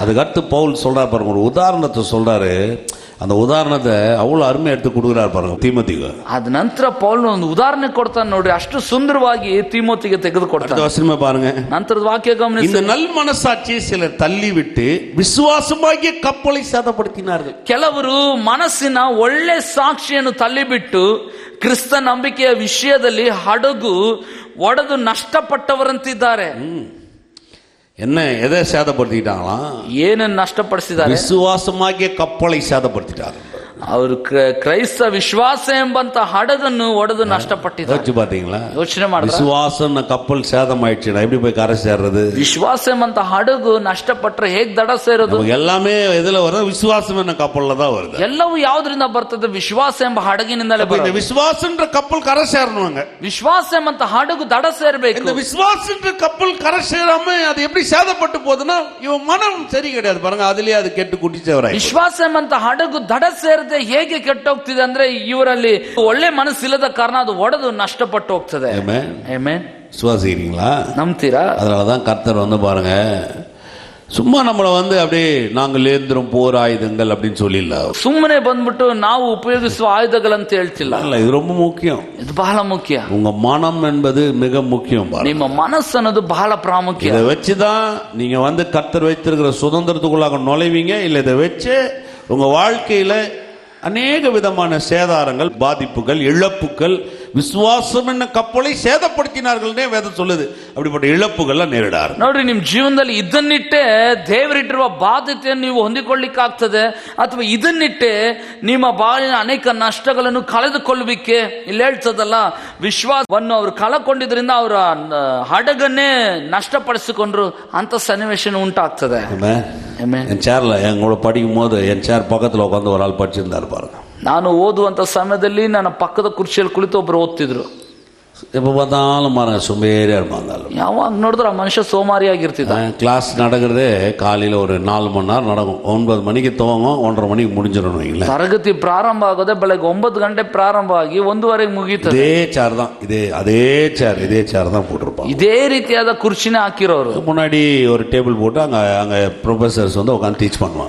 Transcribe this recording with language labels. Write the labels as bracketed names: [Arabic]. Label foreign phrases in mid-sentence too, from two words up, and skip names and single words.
[Tamil] அதுக்கடுத்து பவுல் சொல்றாரு பாருங்க, ஒரு உதாரணத்தை சொல்றாரு. அந்த உதாரணத்தை அவ்வளவு அருமையா எடுத்து கொடுக்குறாரு பாருங்க தீமோத்திக்கு. [Kannada] ಅದ ನಂತರ ಪೌಲ್ ಒಂದು ಉದಾಹರಣೆ ಕೊಡ್ತಾನೆ ನೋಡಿ, ಅಷ್ಟು ಸುಂದರವಾಗಿ ತೀಮೋತಿಗೆ ತೆಗೆದುಕೊಡ್ತಾನೆ. [Tamil] வசனமே பாருங்க, [Kannada] ನಂತರದ ವಾಕ್ಯ ಗಮನಿಸಿ. [Tamil] இந்த நல் மனசாட்சியை சிலர் தள்ளி விட்டு விசுவாசமாகிய கப்பலை சேதப்படுத்தினார்கள். [Kannada] ಕೆಲವರು ಮನಸ್ಸಿನ ಒಳ್ಳೆ ಸಾಕ್ಷಿಯನ್ನು ತಳ್ಳಿಬಿಟ್ಟು ಕ್ರಿಸ್ತ ನಂಬಿಕೆಯ ವಿಷಯದಲ್ಲಿ ಹಡಗು ಒಡೆದು ನಷ್ಟಪಟ್ಟವರಂತಿದ್ದಾರೆ. [Tamil] என்ன எதை சேதப்படுத்திட்டாங்களாம்? [Kannada] ಏನನ್ನು ನಷ್ಟಪಡಿಸಿದ್ದಾರೆ? [Tamil] விசுவாசமாகிய கப்பலை சேதப்படுத்திட்டார்கள். [Kannada] ಅವರು ಕ್ರೈಸ್ತ ವಿಶ್ವಾಸ ಎಂಬಂತ ಹಡಗನ್ನು ಒಡೆದು ನಷ್ಟಪಟ್ಟಿದ್ದಾರೆ. [Tamil] பாத்தீங்களா? [Kannada] ಯೋಚನೆ ಮಾಡಿದ್ರೆ [Tamil] விசுவாசம் கப்பல் சேதமாயிடுச்சுன்னா எப்படி போய் கரை சேர்றது? [Kannada] ವಿಶ್ವಾಸ ಎಂಬಂತ ಹಡಗು ನಷ್ಟಪಟ್ಟರೆ ಹೇಗ್ ದಡ ಸೇರೋದು? [Tamil] எல்லாமே எதுல வருது? விசுவாசம் என்ன கப்பல்ல தான் வருது. [Kannada] ಎಲ್ಲವೂ ಯಾವ್ದ್ರಿಂದ ಬರ್ತದೆ? ವಿಶ್ವಾಸ ಎಂಬ ಹಡಗಿನಿಂದಲೇ ಬರ್ತದೆ. [Tamil] விசுவாசன்ற கப்பல் கரை சேரணுங்க. [Kannada] ವಿಶ್ವಾಸ ಎಂಬಂತ ಹಡಗು ದಡ ಸೇರ್ಬೇಕು. [Tamil] இந்த விசுவாசன்ற கப்பல் கரை சேராம அது எப்படி சேதப்பட்டு போகுதுன்னா, இவன் மனம் சரி கிடையாது பாருங்க, அதுலயே அது கெட்டு குட்டிச்சவராய். [Kannada] ವಿಶ್ವಾಸ ಎಂಬಂತ ಹಡಗು ದಡ ಸೇರದೆ ಹೇಗೆ ಕೆಟ್ಟೋಗ್ತಿದೆ ಅಂದ್ರೆ, ಇವರಲ್ಲಿ ಒಳ್ಳೆ ಮನಸ್ಸಿಲ್ಲದ ಕಾರಣ ಅದು ಒಡೆದು ನಷ್ಟಪಟ್ಟು ಹೋಗ್ತದೆ. [Tamil] விசுவாசிக்கிறீங்களா? [Kannada] ನಂಬ್ತೀರಾ? [Tamil] அதனாலதான் கர்த்தர் வந்து பாருங்க, சும்மா நம்மளை வந்து அப்படியே நாங்கள் ஏந்திரம் போர் ஆயுதங்கள் அப்படின்னு சொல்லிடல. [Kannada] ಸುಮ್ಮನೆ ಬಂದ್ಬಿಟ್ಟು ನಾವು ಉಪಯೋಗಿಸುವ ಆಯುಧಗಳಂತ ಹೇಳ್ತಿಲ್ಲ. [Tamil] இல்ல, இது ரொம்ப முக்கியம். [Kannada] ಇದು ಬಹಳ ಮುಖ್ಯ. [Tamil] உங்க மனம் என்பது மிக முக்கியம். [Kannada] ನಿಮ್ಮ ಮನಸ್ಸು ಅನ್ನೋದು ಬಹಳ ಪ್ರಾಮುಖ್ಯ. [Tamil] இதை வச்சுதான் நீங்க வந்து கர்த்தர் வைத்திருக்கிற சுதந்திரத்துக்குள்ளாக நுழைவீங்க. இல்ல இதை வச்சு உங்க வாழ்க்கையில அநேக விதமான சேதாரங்கள், பாதிப்புகள், இழப்புகள், விசுவாசம் என்ன கப்பலை சேதப்படுத்தினார்கள்னே வேதம் சொல்லுது. அப்படிப்பட்ட இழப்புகள்லாம் நேரிடாரு. [Kannada] ನೋಡ್ರಿ, ನಿಮ್ ಜೀವನದಲ್ಲಿ ಇದನ್ನಿಟ್ಟೆ ದೇವರಿಟ್ಟಿರುವ ಬಾಧ್ಯತೆಯನ್ನು ನೀವು ಹೊಂದಿಕೊಳ್ಳಿಕ್ಕಾಗ್ತದೆ, ಅಥವಾ ಇದನ್ನಿಟ್ಟೆ ನಿಮ್ಮ ಬಾಳಿನ ಅನೇಕ ನಷ್ಟಗಳನ್ನು ಕಳೆದುಕೊಳ್ಳುವಿಕೆ. ಇಲ್ಲಿ ಹೇಳ್ತದಲ್ಲ, ವಿಶ್ವಾಸವನ್ನು ಅವರು ಕಳಕೊಂಡಿದ್ರಿಂದ ಅವರ ಹಡಗನ್ನೇ ನಷ್ಟಪಡಿಸಿಕೊಂಡ್ರು ಅಂತ ಸನ್ನಿವೇಶ ಉಂಟಾಗ್ತದೆ. [Tamil] என் சேர்ல என் கூட படிக்கும் போது என் சேர் பக்கத்துல உட்காந்து ஒரு ஆள் படிச்சிருந்தாரு பாருங்க. [Kannada] ನಾನು ಓದುವಂತ ಸಮಯದಲ್ಲಿ ನನ್ನ ಪಕ್ಕದ ಕುರ್ಚಿಯಲ್ಲಿ ಕುಳಿತು ಒಬ್ರು ಓದ್ತಿದ್ರು. [Tamil] எப்ப பார்த்தாலும் பாருங்க சும்பேறியா இருப்பாங்க. [Kannada] ಯಾವಾಗ ನೋಡಿದ್ರೆ ಆ ಮನುಷ್ಯ ಸೋಮಾರಿಯಾಗಿರ್ತಿದ್ದ. [Tamil] கிளாஸ் நடக்கிறதே காலையில ஒரு 4 மணி நேரம் நடக்கும். 9 மணிக்கு துவங்கும், 1:30 மணிக்கு முடிஞ்சிடணும். [Kannada] ತರಗತಿ ಪ್ರಾರಂಭ ಆಗೋದೇ ಬೆಳಗ್ಗೆ 9 ಗಂಟೆ ಪ್ರಾರಂಭ ಆಗಿ 1:30ಗೆ ಮುಗೀತದೆ. [Tamil] இதே சேர் தான், இதே சேர் தான் போட்டிருப்பாங்க. [Kannada] ಇದೇ ರೀತಿಯಾದ ಕುರ್ಚಿನೇ ಹಾಕಿರೋರು. [Tamil] முன்னாடி ஒரு டேபிள் போட்டு அங்க ப்ரொஃபசர்ஸ் வந்து உட்காந்து டீச் பண்ணுவாங்க.